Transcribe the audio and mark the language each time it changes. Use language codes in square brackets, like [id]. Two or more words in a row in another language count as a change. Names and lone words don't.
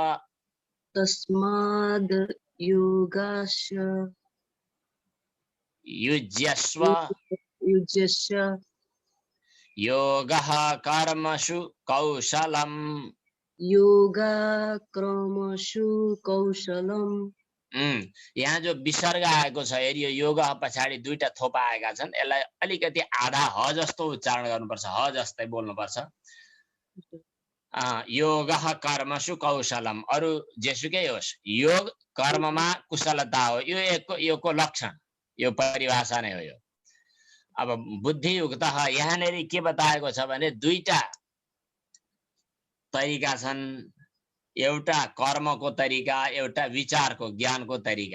[sa] तस्माद् योगास्य युज्यस्व। युज्यस्य योगः कर्मसु कौशलम्। योगा कर्मसु कौशलम्। [ne] यहाँ जो विसर्ग आएको छ हेरी, यो योग पछाडि दुईटा थोपा आएका छन्। यसलाई अलिकति आधा ह जस्तो उच्चारण गर्नुपर्छ, ह जस्तै बोल्नुपर्छ। [sa] योगः कर्मसु कौशलम्, [ne] अरु जेसुकै होस्, योग कर्ममा कुशलता हो, यो योगको लक्षण, यो परिभाषा नै हो यो। अब बुद्धियुक्त यहाँनेरि के बताएको छ भने दुईटा तरिका छन्, एउटा कर्मको तरिका, एउटा विचारको ज्ञानको तरिका।